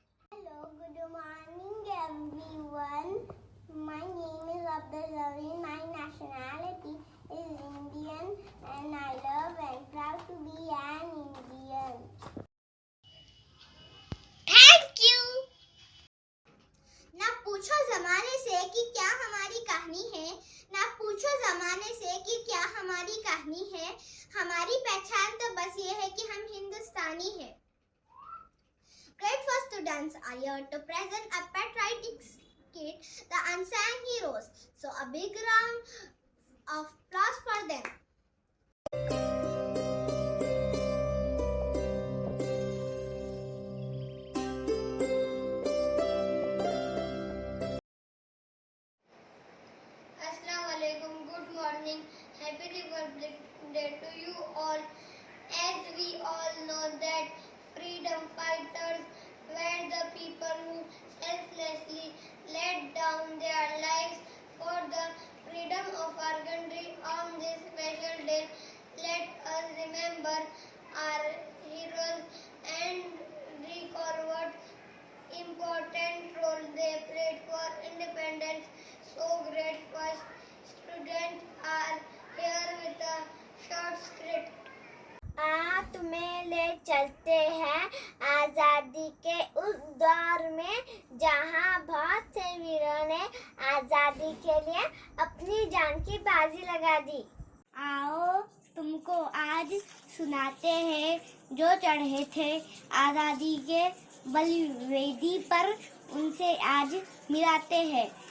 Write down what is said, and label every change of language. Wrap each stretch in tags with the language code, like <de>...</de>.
<en>Hello, good morning everyone. My name is Abdul Zaween. My nationality is Indian and I love and proud to be an Indian. Thank you.</en> <hi>ना पूछो जमाने से कि क्या हमारी कहानी है, ना पूछो जमाने से कि क्या हमारी कहानी है। हमारी पहचान तो बस ये है कि हम हिंदुस्तानी हैं।</hi> <en>Grade 4 students are here to present a patriotic skit, The Unsung Heroes. So a big round of applause for them. Assalamualaikum, good morning, happy Republic Day to you all. As we all know that freedom fighters were the people who selflessly laid down their lives for the freedom of our country. On this special day, let us remember our heroes and recall what important role they played for independence. So great first students are here with a short script.</en> <hi>तुम्हें ले चलते हैं आजादी के उस दौर में जहां बहुत से वीरों ने आजादी के लिए अपनी जान की बाजी लगा दी। आओ तुमको आज सुनाते हैं जो चढ़े थे आजादी के बलिवेदी पर, उनसे आज मिलाते हैं।</hi>